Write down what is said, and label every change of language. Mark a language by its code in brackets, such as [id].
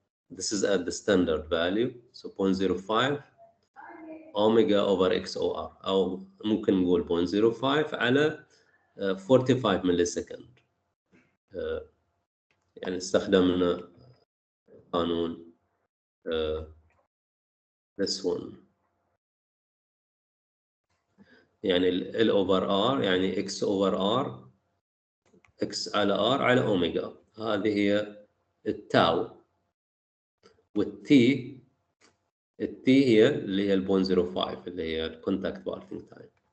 [en] This is at the standard value, so 0.05 omega over XOR, [ar] أو ممكن نقول [en] 0.05 على 45 millisecond. [ar] يعني استخدمنا قانون [en] this one. [ar] يعني [en] L over R [ar] يعني [en] X over R, [ar] X على R على أوميجا. هذه هي التاو. والتي هي اللي هي 0.05 اللي هي الكونتاكت بارتنج تايم.